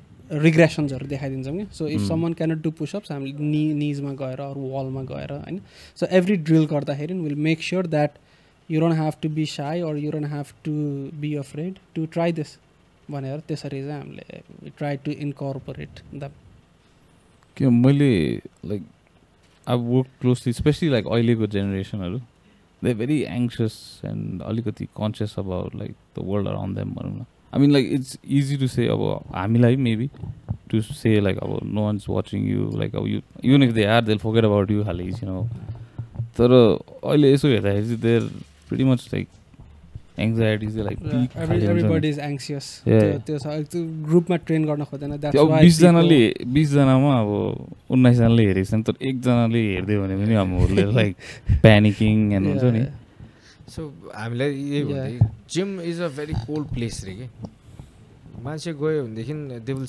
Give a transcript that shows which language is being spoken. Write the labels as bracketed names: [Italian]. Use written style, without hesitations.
[Nepali] रिग्रेसन्सहरू देखाइदिन्छौँ कि [English] so if someone cannot do pushups [Nepali] हामीले निजमा गएर अरू वालमा गएर होइन [English] so every drill [Nepali] गर्दाखेरि [English] will make sure that you don't have to be shy or you don't have to be afraid to try this [Nepali] भनेर त्यसरी चाहिँ हामीले [English] try to incorporate them [Nepali] कि मैले [English] like I work closely specially like [Nepali] अहिलेको जेनेरेसनहरू [English] they very anxious and [Nepali] अलिकति [English] conscious about like the world around them [Nepali] भनौँ न [English] I mean like it's easy to say about [Nepali] हामीलाई [English] maybe to say like about no one's watching you like you even if they are they'll forget about you halis you know [Nepali] तर अहिले यसो हेर्दाखेरि चाहिँ [English] they're pretty much like anxiety is like peak everybody is anxious [Nepali] त्यो ग्रुपमा train गर्न खोज्दैन [English] that's [Nepali] why 20 जनामा अब 19 जनाले हेरेको छन् तर एक जनाले हेर्दै भने पनि हामीले [English] like panicking and [Nepali] हुन्छ नि सो हामीलाई यही भन्दै [English] gym is a very cold place [Nepali] रे कि मान्छे गयो भनेदेखि दे विल